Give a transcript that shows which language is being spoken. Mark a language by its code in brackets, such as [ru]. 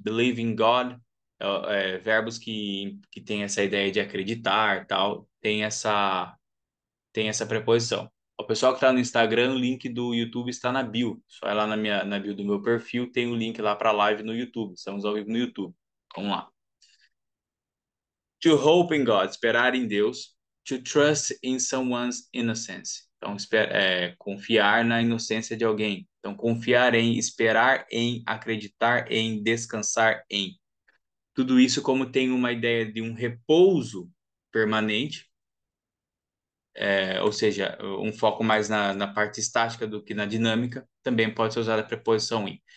[en] Believe in God, [pt] verbos que têm essa ideia de acreditar, tal, tem essa preposição. O pessoal que está no Instagram, o link do YouTube está na bio. Só é lá na bio do meu perfil, tem o link lá para a live no YouTube. Estamos ao vivo no YouTube. Vamos lá. [en] To hope in God, [pt] esperar em Deus. [en] To trust in someone's innocence. [pt] Então, confiar na inocência de alguém. Então, confiar em, esperar em, acreditar em, descansar em. Tudo isso como tem uma ideia de um repouso permanente, ou seja, um foco mais na parte estática do que na dinâmica, também pode ser usada a preposição in.